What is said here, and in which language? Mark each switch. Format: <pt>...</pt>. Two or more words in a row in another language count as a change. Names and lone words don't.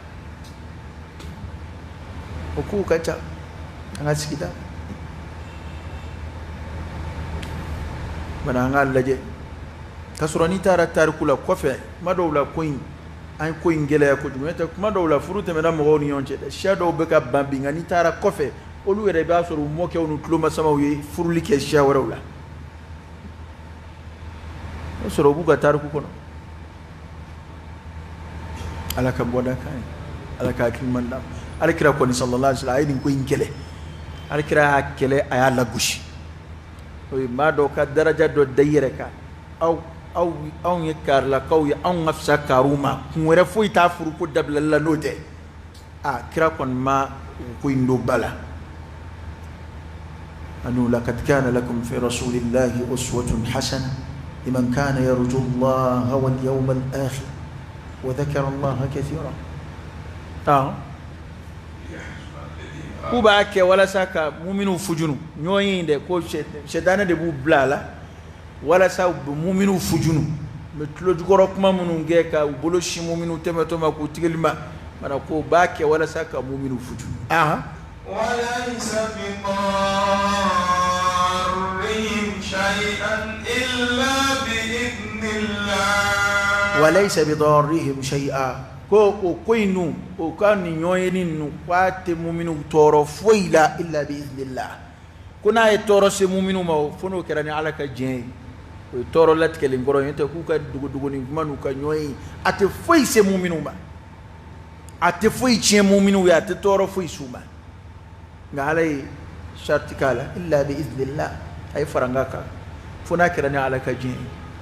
<bm>o kow ka ca an ka sigida bana an k'a lajɛ ka sɔrɔ n'i taara tariku la kɔfɛ kuma dɔw la ko in an ye ko in gɛlɛya kojugu n'o tɛ kuma dɔw la furu tɛmɛna mɔgɔw ni ɲɔgɔn cɛ dɛ siya dɔw bɛ ka ban bi nka n'i taara kɔfɛ olu yɛrɛ b'a sɔrɔ u mɔkɛw ni tulomasamaw ye furuli kɛ siya wɛrɛw la o sɔrɔ u b'u ka tariku kɔnɔ ala ka bɔda kan ye ala ka hakiliman d'a ma alakira kɔni</bm> <ar>صلى الله عليه وسلم</ar> <bm>a ye nin ko in kɛlɛ alakira y'a kɛlɛ a y'a lagosi o ye maa dɔw ka daraja dɔ da i yɛrɛ kan anw ye karilakaw ye anw ka fisa kariw ma kun wɛrɛ foyi t'a furu ko dabilali la n'o tɛ kira kɔni ma ko in don ba la</bm> <ar>أنه لقد كان لكم في رسول الله أسوة حسنة لمن كان يرجو الله واليوم الآخر وذكر الله كثيرا</ar> <bm>k'u b'a kɛ walasa ka muminu fujunu ɲɔgɔn ye dɛ ko sɛtanɛ de b'u bila a la walasa u bɛ muminu fujunu u bɛ tulojukɔrɔ kuma minnu kɛ ka u bolo si muminu tɛmɛtɔ ma k'u tigɛli ma mana ko b'a kɛ walasa ka muminu fujunu</bm> <ar>وليس بضارهم شيئا إلا بإذن الله وليس بضارهم شيئا</ar> <bm>ko o ko in nu o ka ni ɲɔgɔn ye ni nu k'a tɛ muminu tɔɔrɔ foyi la</bm> <ar>إلا بإذن الله</ar> <bm>ko n'a ye tɔɔrɔ se muminu ma fo n'o kɛra ni ala ka diɲɛ ye o ye tɔɔrɔ latigɛlen kɔrɔ ye n'o tɛ k'u ka dogodogonin kuma n'u ka ɲɔgɔn ye a tɛ foyi se muminu ma a tɛ foyi tiɲɛ muminu ye a tɛ tɔɔrɔ foyi s'u ma nka ala ye sariti k'a la</bm> <ar>إلا بإذن الله</ar> <bm>a ye fara n ka kan fo n'a kɛra ni ala ka diɲɛ ye</bm>